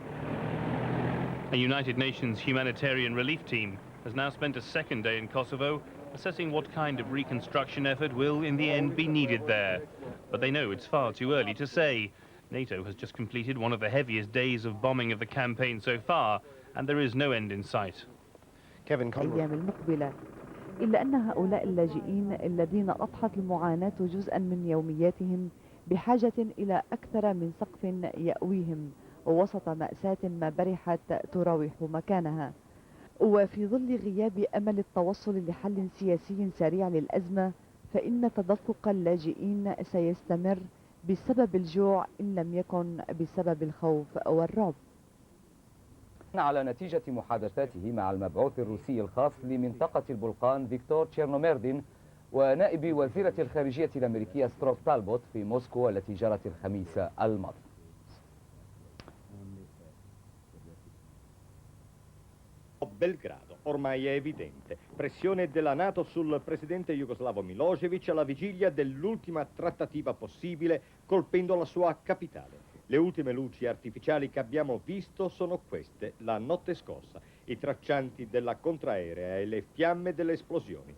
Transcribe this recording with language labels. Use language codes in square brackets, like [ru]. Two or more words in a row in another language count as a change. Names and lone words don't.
[en] A United Nations humanitarian relief team has now spent a second day in Kosovo assessing what kind of reconstruction effort will in the end be needed there. But they know it's far too early to say. NATO has just completed one of the heaviest days of bombing of the campaign so far, and there is no end in sight. Kevin Connolly. [ar] إلا أن هؤلاء اللاجئين الذين أضحت المعاناة جزءا من يومياتهم بحاجة إلى أكثر من سقف يأويهم ووسط مأساة ما برحت تراوح مكانها. وفي ظل غياب أمل التوصل لحل سياسي سريع للأزمة، فإن تدفق اللاجئين سيستمر بسبب الجوع إن لم يكن بسبب الخوف والرعب. على نتيجة محادثاته مع المبعوث الروسي الخاص لمنطقة البلقان فيكتور تشيرنوميردين ونائب وزيرة الخارجية الأمريكية ستروب تالبوت في موسكو التي جرت الخميس الماضي. [it] Belgrado, ormai è evidente. Pressione della NATO sul presidente jugoslavo Milošević alla vigilia dell'ultima trattativa possibile, colpendo la sua capitale. Le ultime luci artificiali che abbiamo visto sono queste, la notte scorsa, i traccianti della contraerea e le fiamme delle esplosioni.